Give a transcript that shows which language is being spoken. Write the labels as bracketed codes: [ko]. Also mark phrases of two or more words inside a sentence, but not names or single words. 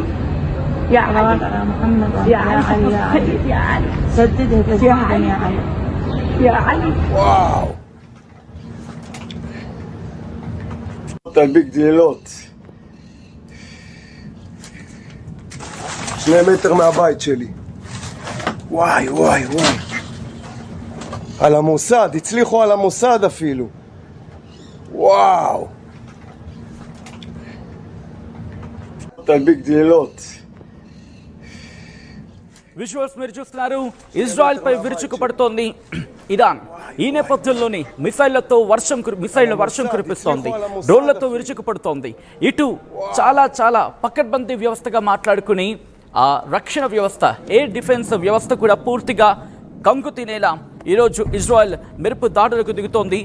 [ar] يا علي محمد يا علي يا علي سددها تسديدا يا علي يا علي واو [he] תדביק גלילות. 2 מטר מהבית שלי. וואי וואי וואי. על המוסד, הצליחו על המוסד אפילו. וואו. תדביק גלילות. [te] విజువల్స్ మీరు చూస్తున్నారు. ఇజ్రాయెల్ పై విరుచుకుపడుతోంది ఇరాన్. ఈ నేపథ్యంలోని మిసైళ్ల వర్షం కురిపిస్తోంది, డ్రోన్లతో విరుచుకుపడుతోంది. ఇటు చాలా చాలా పకడ్బందీ వ్యవస్థగా మాట్లాడుకుని ఆ రక్షణ వ్యవస్థ, [en] air defense [te] వ్యవస్థ కూడా పూర్తిగా కంగు తినేలా ఈరోజు ఇజ్రాయెల్ మెరుపు దాడులకు దిగుతోంది.